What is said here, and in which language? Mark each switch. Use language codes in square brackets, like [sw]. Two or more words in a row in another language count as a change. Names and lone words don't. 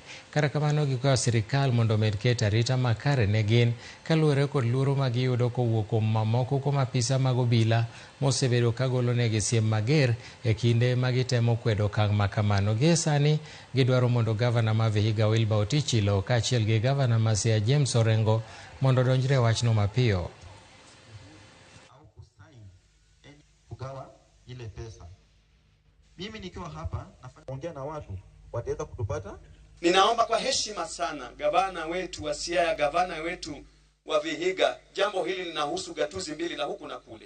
[luo] Kata kamano gikwayo sirikal mondo med ket arita makare ne gin kaluwore kod luoro ma giyudo kowuok kuom mamoko kuom apisa mag obila mosebedo ka golo negi siem mager e kinde ma gitemo kwedo okang' ma kamano. Gie sani gidwaro mondo gavana ma Vihiga Wilbur Otichilo kaachiel gi gavana ma Siaya James Orengo mondo donjre e wachno mapiyo. [sw] Mimi nikiwa hapa naongea na watu wataweza kutupata. Ninaomba kwa heshima sana gavana wetu wa Siaya, gavana wetu wa Vihiga, jambo hili linahusu gatuzi mbili la huku na kule.